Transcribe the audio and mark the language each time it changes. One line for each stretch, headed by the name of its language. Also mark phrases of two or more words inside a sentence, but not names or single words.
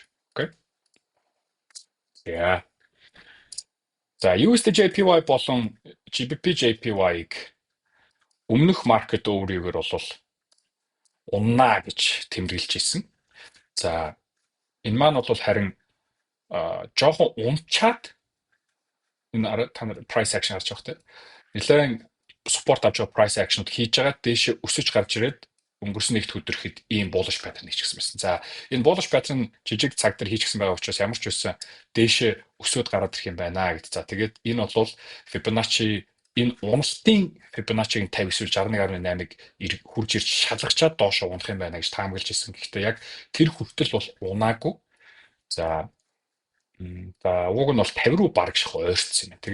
Mongolian: Окей. За. За USD/JPY болон GBP/JPY-ыг өмнөх
English: market overview-
Mongolian: гээр бол уннаа гэж тэмдэглэж ирсэн. За энэ маань бол харин жоохон унчаад та нар price action харж байгаа те. Нэлээд support авч байгаа
English: price action-
Mongolian: ууд хийж байгаа дээшээ өсөж гарч ирээд өнгөрсөн нэгд өдөрхэд ийм bullish pattern хийчихсэн байсан. За энэ bullish pattern жижиг цаг дээр хийчихсэн байгаа учраас ямар ч байсан дээшээ өсөд гараад ирэх юм байна гэд. За тэгээд энэ бол Fibonacci энэ уналтын Fibonacci-гийн 50 эсвэл 61.8-ыг хурж ирж шалгачаад доошо унах юм байна гэж таамаглаж ирсэн. Гэхдээ яг тэр хүртэл бол унаагүй. За уг нь бол 50 руу бараг шах ойрцсон юм.